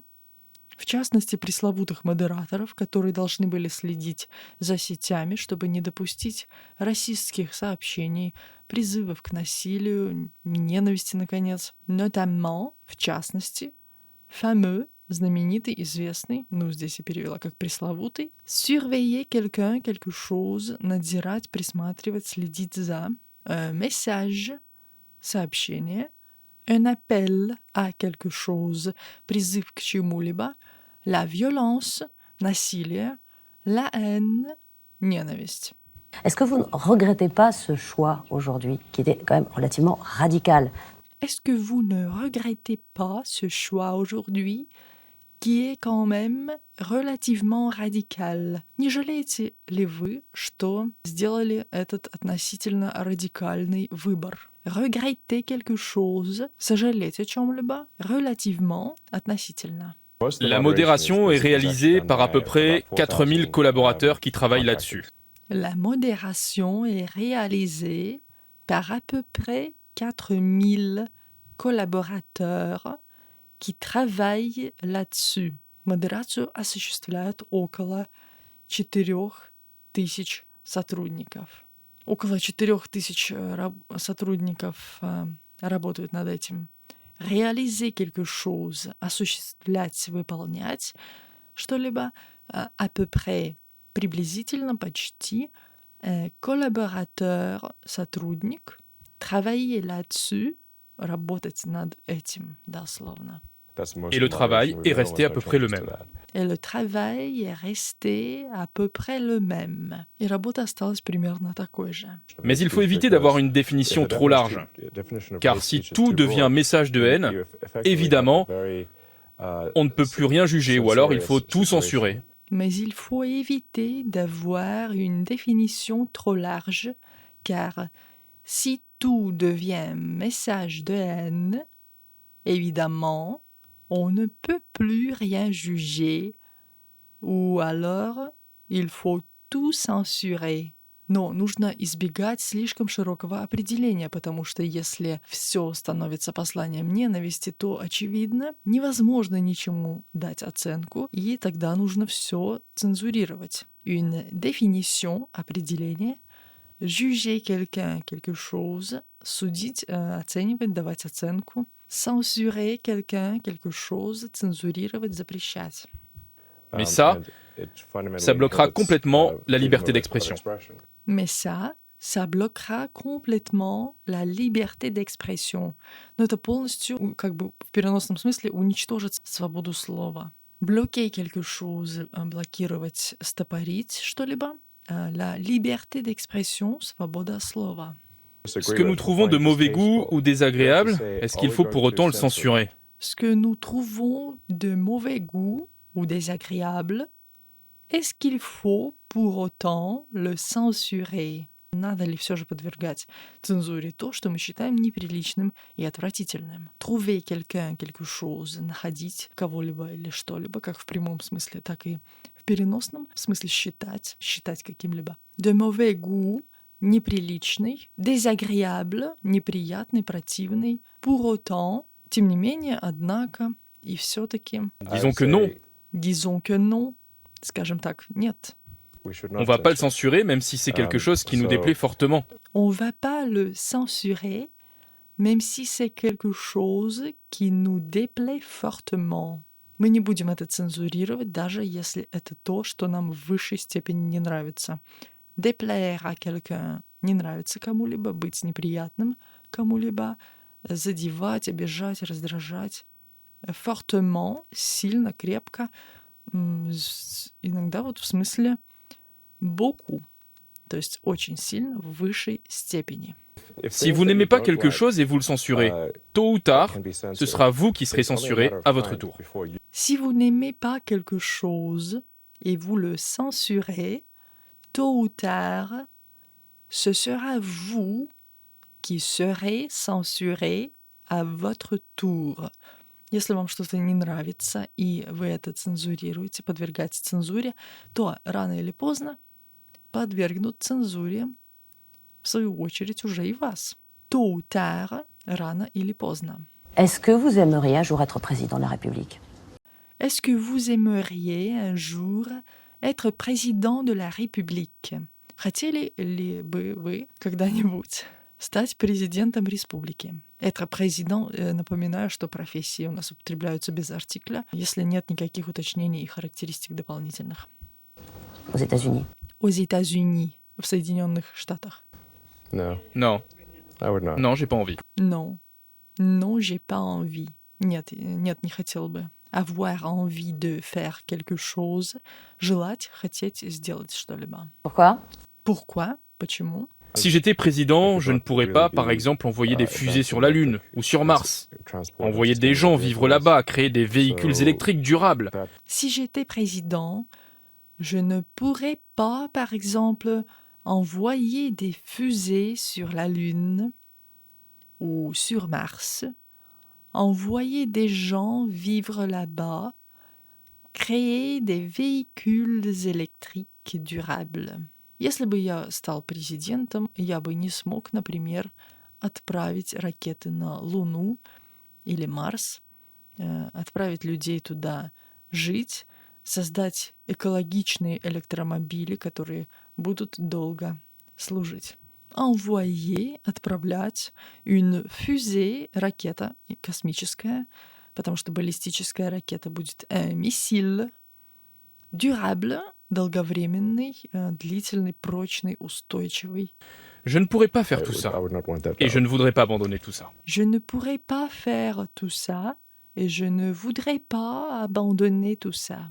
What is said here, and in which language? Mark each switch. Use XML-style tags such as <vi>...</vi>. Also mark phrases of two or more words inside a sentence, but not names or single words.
<ru>В частности, пресловутых модераторов, которые должны были следить за сетями, чтобы не допустить расистских сообщений, призывов к насилию, ненависти, наконец. Notamment, в частности, fameux, знаменитый, известный, ну, здесь я перевела как пресловутый,</ru> <fr>surveiller quelqu'un, quelque chose,</fr> <ru>надзирать, присматривать, следить за, message, сообщение,</ru> <fr>un appel à quelque chose,</fr> <ru>призыв к чему-либо,</ru> <fr>la violence, насилие, la haine, ненависть. Est-ce que vous ne regrettez pas ce choix aujourd'hui, qui était quand même relativement radical? Est-ce que vous ne regrettez pas ce choix aujourd'hui, qui est quand même relativement radical?</fr> <ru>Не жалеете ли вы, что сделали этот относительно радикальный выбор?</ru> <fr>Regretter quelque chose,</fr> <ru>сожалеть о чем-либо,</ru> <fr>relativement, относительно. La modération est réalisée par à peu près 4000 collaborateurs qui travaillent là-dessus. La modération est réalisée par à peu près 4000 collaborateurs qui travaillent là-dessus.</fr> <ru>Модерацию осуществляют около 4000 сотрудников. Около 4000 сотрудников работают над этим.</ru> <fr>Réaliser quelque chose,</fr> <ru>осуществлять, выполнять что-либо,</ru> <fr>à peu près,</fr> <ru>приблизительно, почти, collaborateur, сотрудник,</ru> <fr>travailler là-dessus,</fr> <ru>работать над этим, дословно.</ru> <fr>Et le travail est resté à peu près le même. Et le travail est resté à peu près le même.</fr> <ru>И работа осталась примерно такой же.</ru> <fr>Mais il faut éviter d'avoir une définition trop large. Car si tout devient message de haine, évidemment, on ne peut plus rien juger ou alors il faut tout censurer. Mais il faut éviter d'avoir une définition trop large, car si tout devient message de haine, évidemment, on ne peut plus rien juger, ou alors il faut tout censurer.</fr> <ru>Но нужно избегать слишком широкого определения, потому что если все становится посланием ненависти, то, очевидно, невозможно ничему дать оценку, и тогда нужно все цензурировать.</ru> <fr>Une définition, определение, juger quelqu'un, quelque chose,</fr> <ru>судить, оценивать, давать оценку,</ru> <fr>censurer quelqu'un, quelque chose,</fr> <ru>цензурировать, запрещать.</ru> <fr>Mais ça bloquera complètement la liberté d'expression. Mais ça bloquera complètement la liberté d'expression.</fr> <ru>Но это полностью, как бы в переносном смысле, уничтожит свободу слова.</ru> <fr>Bloquer quelque chose,</fr> <ru>блокировать, стопорить что-либо.</ru> <fr>La liberté d'expression,</fr> <ru>свобода слова.</ru> <fr>Ce que nous trouvons de mauvais goût ou désagréable, est-ce qu'il faut pour autant le censurer? Ce que nous trouvons de mauvais goût ou désagréable, est-ce qu'il faut pour autant le censurer?</fr> <ru>Надо ли все же подвергать цензуре то, что мы считаем неприличным и отвратительным?</ru> <fr>Trouver quelqu'un, quelque chose,</fr> <ru>находить кого-либо или что-либо, как в прямом смысле, так и в переносном смысле считать каким-либо.</ru> <fr>De mauvais goût, неприличный, désagréable,</fr> <ru>неприятный, противный,</ru> <fr>pour autant,</fr> <ru>тем не менее, однако, и все-таки.</ru> <fr>Disons que non. Disons que non.</fr> <ru>Скажем так, нет.</ru> <fr>On va pas le censurer, même si c'est quelque chose qui nous déplaît fortement. On va pas le censurer, même si c'est quelque chose qui nous déplaît fortement.</fr> <ru>Мы не будем это цензурировать, даже если это то, что нам в высшей степени не нравится.</ru> <fr>Déplaire à quelqu'un —</fr> <ru>не нравится кому-либо, быть неприятным кому-либо, задевать, обижать, раздражать. Fortement — сильно, крепко, иногда вот в смысле beaucoup, то есть очень сильно, в высшей степени.</ru> <fr>Si vous n'aimez pas quelque chose et vous le censurez, tôt ou tard, ce sera vous qui serez censuré à votre tour. Si vous n'aimez pas quelque chose et vous le censurez, tôt ou tard, ce sera vous qui serez censuré à votre tour.</fr> <ru>Если вам что-то не нравится, и вы это цензурируете, подвергаете цензуре, то рано или поздно подвергнут цензуре, в свою очередь, уже и вас.</ru> <fr>Tôt ou tard,</fr> <ru>рано или поздно.</ru> <fr>Est-ce que vous aimeriez un jour être président de la République? Est-ce que vous aimeriez un jour être président de la République?</fr> <ru>Хотели ли бы вы когда-нибудь стать президентом республики? Это президент, напоминаю, что профессии у нас употребляются без артикля, если нет никаких уточнений и характеристик дополнительных.</ru> <fr>Aux États-Unis. Aux États-Unis,</fr> <ru>в Соединенных Штатах.</ru> <fr>Non, j'ai pas envie. Non, j'ai pas envie.</fr> <ru>Нет, не хотел бы.</ru> <fr>Avoir envie de faire quelque chose,</fr> <ru>желать, хотеть сделать что-либо.</ru> <fr>Pourquoi? Pourquoi? Почему? Si j'étais président, je ne pourrais pas, par exemple, envoyer des fusées sur la Lune ou sur Mars, envoyer des gens vivre là-bas, créer des véhicules électriques durables. Si j'étais président, je ne pourrais pas, par exemple, envoyer des fusées sur la Lune ou sur Mars, envoyer des gens vivre là-bas, créer des véhicules électriques durables.</fr> <ru>Если бы я стал президентом, я бы не смог, например, отправить ракеты на Луну или Марс, отправить людей туда жить, создать экологичные электромобили, которые будут долго служить.</ru> <fr>Envoyer, отправлять, une fusée,</fr> <ru>ракета космическая, потому что баллистическая ракета будет</ru> <fr>un missile,</fr> <ru>durable, долговременный, длительный, прочный, устойчивый.</ru> <fr>Je ne pourrais pas faire tout ça. Et je ne voudrais pas abandonner tout ça. Je ne pourrais pas faire tout ça, et je ne voudrais pas abandonner tout ça.</fr>